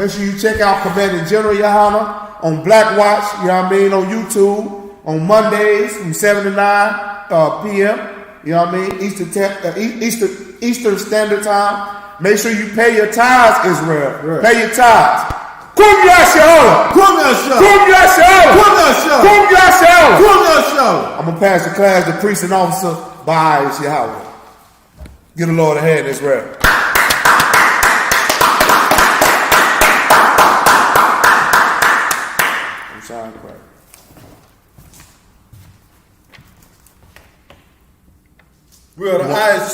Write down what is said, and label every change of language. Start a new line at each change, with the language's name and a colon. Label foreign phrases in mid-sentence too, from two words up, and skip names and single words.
English: Make sure you check out Commanding General Yohana on Black Watch, you know what I mean, on YouTube, on Mondays from 7 to 9 p.m., you know what I mean, Eastern Standard Time. Make sure you pay your tithes, Israel. Right. Pay your tithes. Kum Yashala. Kum Yashala. Kum Yashala. Kum Yashala. Kum Yashala. Kum Yashala. I'm going to pass the class to priest and officer by Yahweh. Give the Lord a hand, Israel. I'm sorry, cry. We are the eyes.